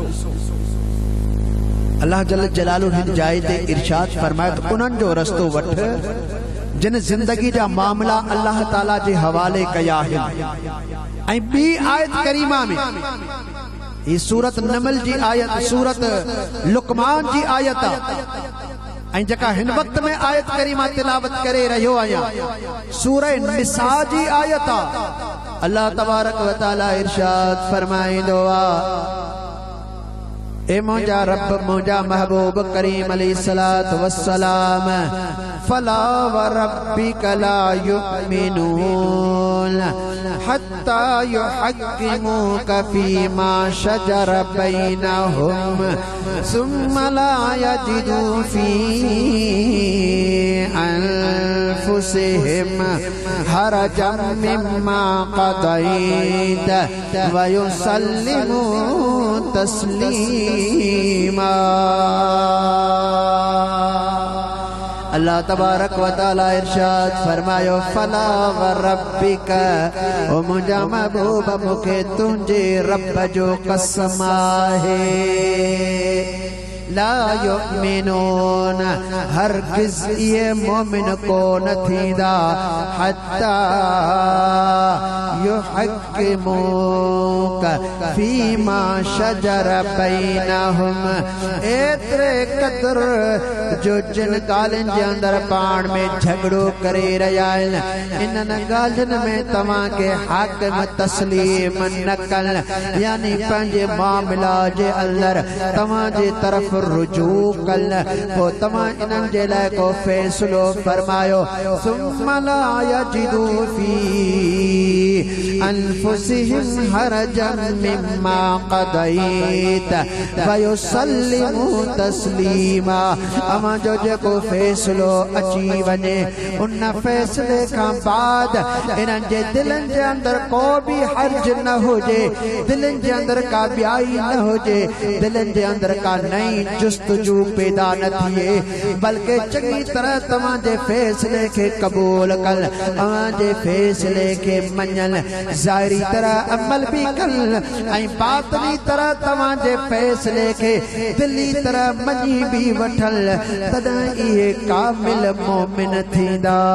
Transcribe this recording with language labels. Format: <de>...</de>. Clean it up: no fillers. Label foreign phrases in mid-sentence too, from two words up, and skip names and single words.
<sd>अल्लाह</sd> <ar>جل جلاله</ar> <sd>हिन जाइ ते इरशाद फरमाए त उन्हनि जो रस्तो वठ जिन जिंदगी जा मामला अल्लाह ताला जे हवाले कया आहिनि ऐं ॿी आयत करीमा में ये सूरत नमल जी आयत सूरत लुकमान जी आयत ऐं जेका हिन वक्त में आयत करीमा तिलावत करे रहियो आहियां सूरह निसा जी आयत अल्लाह</sd> <ar>تبارك وتعالى</ar> <sd>इरशाद फरमाइंदो आ ए मुझा रब मुझा महबूब करीम</sd> <ar>عليه الصلاة والسلام فلا وربك لا يؤمنون حتى يحكموك فيما شجر بينهم ثم لا يجدوا في أنفسهم حرجا مما قضيت ويسلموا تسليما.</ar> <sd>अल्लाह</sd> <ar>تبارك وتعالى</ar> <sd>इरशाद फरमायो</sd> <ar>فلا وربك</ar> <sd>ओ मुंहिंजा महबूब मूंखे तुंहिंजे रब जो कसम आहे</sd> <ar>لا يؤمنون</ar> <sd>हरगिज़ ये मोमिन को न थींदा हत्ता</sd> <ar>يحكموك فيما شجر بينهم</ar> <sd>एतिरे क़दर जो जिन ॻाल्हियुनि जे अंदरि पाण में झगड़ो करे रहिया आहिनि इन्हनि ॻाल्हियुनि में तव्हांखे हाकिम तस्लीम न कनि यानी पंहिंजे मामला जे अंदरि तव्हांजे तरफ़ रुजू कल पोइ तव्हां इन्हनि जे लाइ को फ़ैसिलो फरमायो</sd> <ar>ثم لا يجدوا في أنفسهم حرجا مما قضيت ويسلموا تسليما.</ar> <sd>अमा जो जेको फ़ैसिलो अची वञे उन फ़ैसिले खां बाद इन्हनि जे दिलनि जे अंदरि को बि हर्ज न हुजे दिलनि जे अंदरि का ॿियाई न हुजे दिलनि जे अंदरि का नई जुस्तजू पैदा न थिए बल्कि चङी तरह तव्हांजे फ़ैसिले खे क़बूल कल तव्हांजे फ़ैसिले खे मञल ज़ाहिरी तरह अमल भी कल ऐं बातिनी तरह तव्हांजे फ़ैसिले खे दिली तरह मञी भी वठल तॾहिं इहे कामिल मोमिन थींदा।</sd>